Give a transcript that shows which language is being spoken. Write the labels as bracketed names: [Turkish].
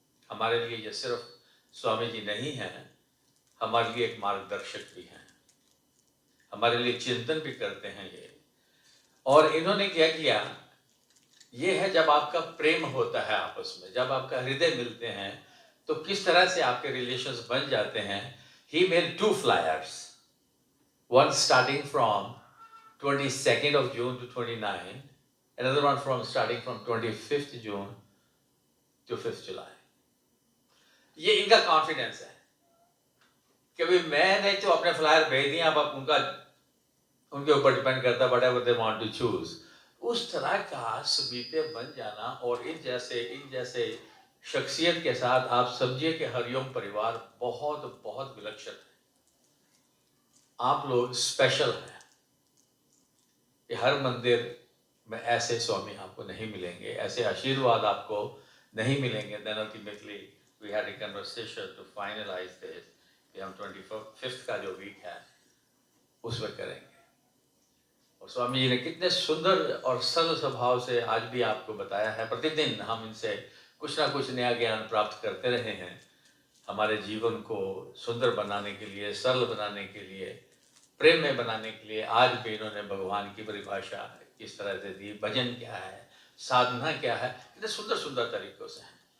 [Hindi] हमारे लिए ये सिर्फ स्वामी जी नहीं है, हमारे लिए एक मार्गदर्शक भी हैं, हमारे लिए चिंतन भी करते हैं ये। और इन्होंने क्या किया, ये है जब आपका प्रेम होता है आपस में, जब आपका हृदय मिलते हैं, तो किस तरह से आपके रिलेशंस बन जाते हैं। [English] He made 2 flyers, one starting from 22nd of June to 29, another one starting from 25th June to 5th July. [Hindi] ये इनका कॉन्फिडेंस है कि भाई मैंने तो अपने फ्लायर भेज दिए, अब उनके ऊपर डिपेंड करता है [English] whatever they want to choose। [Hindi] उस तरह का समीपे बन जाना, और इन जैसे शख्सियत के साथ आप समझिए कि हरिओम परिवार बहुत बहुत विलक्षण है। आप लोग स्पेशल हैं। कि हर मंदिर में ऐसे स्वामी आपको नहीं मिलेंगे, ऐसे आशीर्वाद आपको नहीं मिलेंगे। [English] Then ultimately we had a conversation to finalize this [Hindi] कि हम 25th का जो वीक है उसमें करेंगे। और स्वामी जी ने कितने सुंदर और सरल स्वभाव से आज भी आपको बताया है। प्रतिदिन हम इनसे कुछ ना कुछ नया ज्ञान प्राप्त करते रहे हैं, हमारे जीवन को सुंदर बनाने के लिए, सरल बनाने के लिए, प्रेम में बनाने के लिए। आज भी इन्होंने भगवान की परिभाषा किस तरह से दी, भजन क्या है, साधना क्या है, कितने सुंदर सुंदर तरीकों से है।